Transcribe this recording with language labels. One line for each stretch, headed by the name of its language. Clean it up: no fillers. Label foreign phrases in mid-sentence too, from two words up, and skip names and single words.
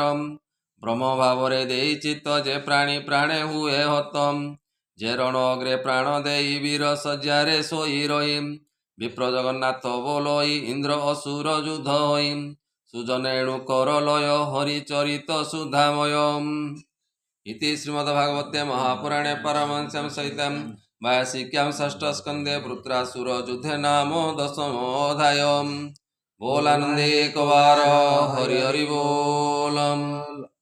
Odia: ବ୍ରହ୍ମ ଭାବରେ ଦେଇ ଚିତ୍ତ ଯେ ପ୍ରାଣୀ ପ୍ରାଣେ ହୁଏ ହତ। ଯେ ରଣ ଅଗ୍ରେ ପ୍ରାଣ ଦେଇ ବୀର ଶଯ୍ୟାରେ ଶୋଇ ରହି। ବିପ୍ର ଜଗନ୍ନାଥ ବୋଲଇ ଇନ୍ଦ୍ର ଅସୁର ଯୁଦ୍ଧ ହୋଇ। ସୁଜନ ଏଣୁ କର ଲୟ ହରିଚରିତ ସୁଧାମୟ।
Sanskrit: इति श्रीमद्भागवते महापुराणे पारमहंस्यां सहितां वार्षिक्यां षष्ठस्कन्धे वृत्रासुरयुद्धे नाम दशमोऽध्यायः। बोलानन्दे एकवार हरि हरि बोलम्।